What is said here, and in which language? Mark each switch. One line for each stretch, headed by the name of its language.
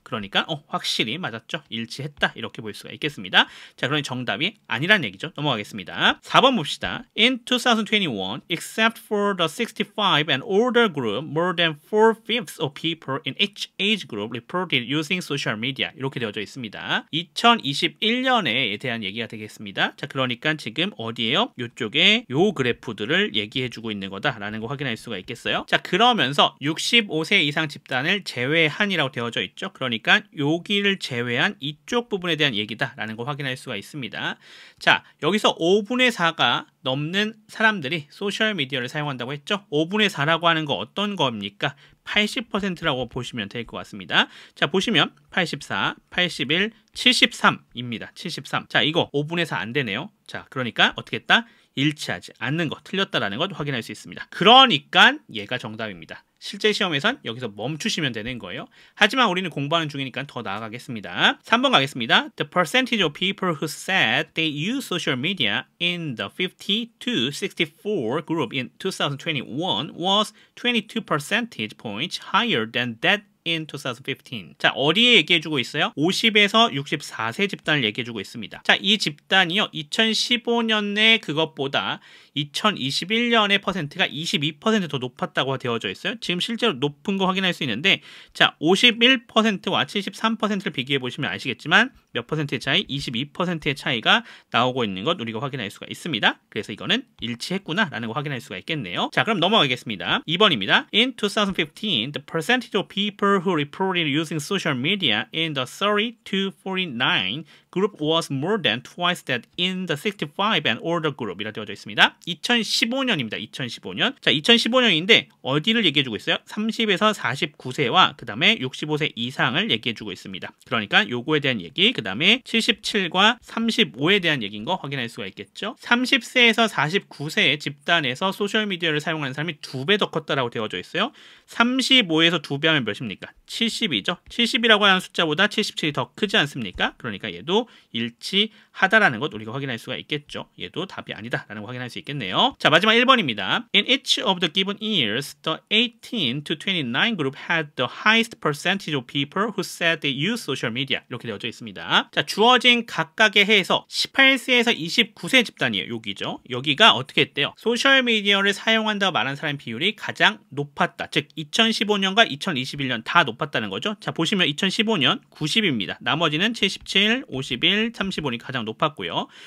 Korean: 그러니까 확실히 맞았죠. 일치했다. 이렇게 볼 수가 있겠습니다. 자, 그러니 정답이 아니란 얘기죠. 넘어가겠습니다. 4번 봅시다.
English: In 2021, except for the 65 and older group, more than 4/5 of people in each age group reported using social media.
Korean: 이렇게 되어져 있습니다. 2021년에 대한 얘기가 되겠습니다. 자, 그러니까 지금 어디에요? 이쪽에 요 그래프들을 얘기해주고 있는 거다라는 거 확인할 수가 있겠어요. 자, 그러면서 65세 이상 집단을 제외한이라고 되어져 있죠. 그러니까 여기를 제외한 이쪽 부분에 대한 얘기다라는 거 확인할 수가 있습니다. 자, 여기서 5분의 4가 넘는 사람들이 소셜미디어를 사용한다고 했죠. 5분의 4라고 하는 거 어떤 겁니까? 80%라고 보시면 될 것 같습니다. 자, 보시면 84, 81, 73입니다. 73. 자, 이거 5분의 4 안 되네요. 자, 그러니까 어떻게 했다? 일치하지 않는 것, 틀렸다라는 것 확인할 수 있습니다. 그러니까 얘가 정답입니다. 실제 시험에선 여기서 멈추시면 되는 거예요. 하지만 우리는 공부하는 중이니까 더 나아가겠습니다. 3번 가겠습니다.
English: The percentage of people who said they use social media in the 50 to 64 group in 2021 was 22 percentage points higher than that in 2015.
Korean: 자, 어디에 얘기해주고 있어요? 50에서 64세 집단을 얘기해주고 있습니다. 자, 이 집단이요, 2015년에 그것보다 2021년의 퍼센트가 22% 더 높았다고 되어져 있어요. 지금 실제로 높은 거 확인할 수 있는데, 자, 51%와 73%를 비교해 보시면 아시겠지만 몇 퍼센트의 차이? 22%의 차이가 나오고 있는 것 우리가 확인할 수가 있습니다. 그래서 이거는 일치했구나 라는 거 확인할 수가 있겠네요. 자, 그럼 넘어가겠습니다. 2번입니다.
English: In 2015, the percentage of people who reported using social media in the 30 to 49 group was more than twice that in the 65 and older group
Korean: 이라 되어져 있습니다. 2015년입니다. 2015년. 자, 2015년인데 어디를 얘기해주고 있어요? 30에서 49세와 그 다음에 65세 이상을 얘기해주고 있습니다. 그러니까 요거에 대한 얘기, 그 다음에 77과 35에 대한 얘기인 거 확인할 수가 있겠죠. 30세에서 49세의 집단에서 소셜미디어를 사용하는 사람이 2배 더 컸다라고 되어져 있어요. 35에서 2배 하면 몇입니까? 70이죠. 70이라고 하는 숫자보다 77이 더 크지 않습니까? 그러니까 얘도 일치하다라는 것 우리가 확인할 수가 있겠죠. 얘도 답이 아니다라는 거 확인할 수 있겠네요. 자, 마지막 1번입니다.
English: In each of the given years, the 18 to 29 group had the highest percentage of people who said they use social media.
Korean: 이렇게 되어져 있습니다. 자, 주어진 각각의 해에서 18세에서 29세 집단이에요. 여기죠. 여기가 어떻게 했대요? 소셜미디어를 사용한다고 말한 사람 비율이 가장 높았다. 즉 2015년과 2021년 다 높았다는 거죠. 자, 보시면 2015년 90입니다. 나머지는 77, 51, 35니 가장 높았고요.